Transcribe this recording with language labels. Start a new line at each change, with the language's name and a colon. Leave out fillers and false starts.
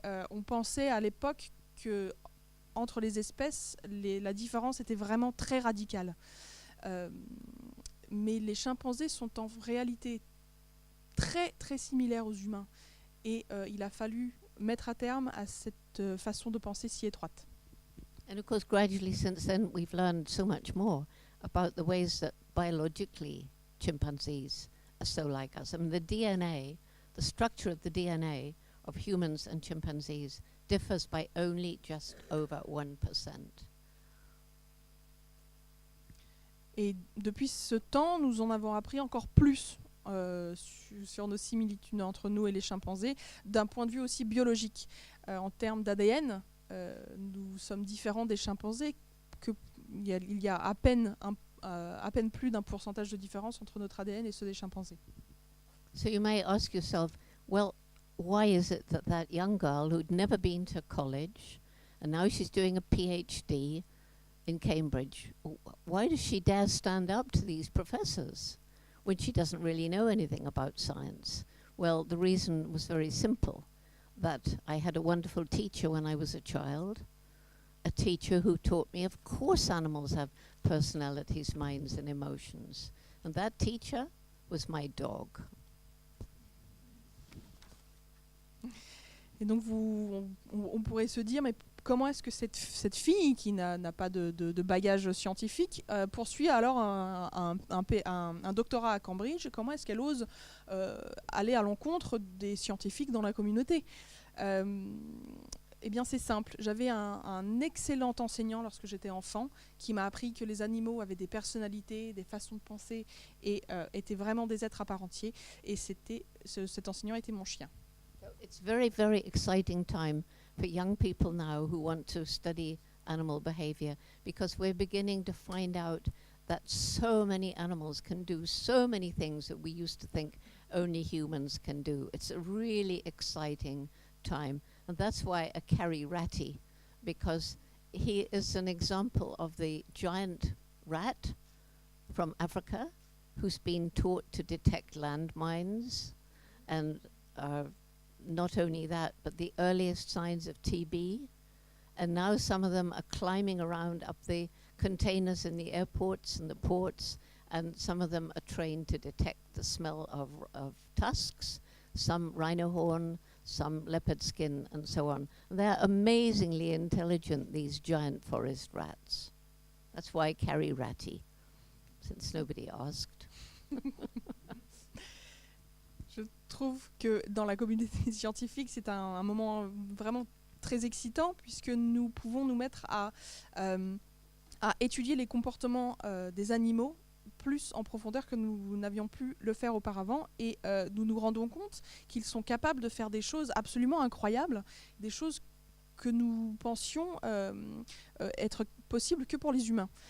French: On pensait à l'époque que entre les espèces, la différence était vraiment très radicale. Mais les chimpanzés sont en réalité très, très similaires aux humains. Et il a fallu mettre à terme à cette façon de penser si étroite.
English: And of course, gradually since then, we've learned so much more about the ways that biologically chimpanzees are so like us. I mean, the DNA, the structure of the DNA of humans and chimpanzees differs by only just over 1%.
French: Et depuis ce temps, nous en avons appris encore plus sur nos similitudes entre nous et les chimpanzés, d'un point de vue aussi biologique. En termes d'ADN, nous sommes différents des chimpanzés, il y a à peine plus d'un pourcentage de différence entre notre ADN et ceux des chimpanzés.
English: So you may ask yourself, well, why is it that that young girl who'd never been to college, and now she's doing a PhD in Cambridge, why does she dare stand up to these professors when she doesn't really know anything about science? Well, the reason was very simple, that I had a wonderful teacher when I was a child, a teacher who taught me, of course animals have personalities, minds and emotions. And that teacher was my dog.
French: Et donc on pourrait se dire, mais comment est-ce que cette fille qui n'a pas de bagage scientifique poursuit alors un doctorat à Cambridge? Comment est-ce qu'elle ose aller à l'encontre des scientifiques dans la communauté? Eh bien c'est simple, j'avais un excellent enseignant lorsque j'étais enfant qui m'a appris que les animaux avaient des personnalités, des façons de penser et étaient vraiment des êtres à part entière, et cet enseignant était mon chien.
English: It's very, very exciting time for young people now who want to study animal behavior, because we're beginning to find out that so many animals can do so many things that we used to think only humans can do. It's a really exciting time, and that's why I carry Ratty, because he is an example of the giant rat from Africa who's been taught to detect landmines, and not only that, but the earliest signs of TB. And now some of them are climbing around up the containers in the airports and the ports, and some of them are trained to detect the smell of tusks, some rhino horn, some leopard skin, and so on. And they're amazingly intelligent, these giant forest rats. That's why I carry Ratty, since nobody asked.
French: Je trouve que dans la communauté scientifique, c'est un moment vraiment très excitant, puisque nous pouvons nous mettre à étudier les comportements des animaux plus en profondeur que nous n'avions pu le faire auparavant. Et nous nous rendons compte qu'ils sont capables de faire des choses absolument incroyables, des choses que nous pensions être possibles que pour les humains.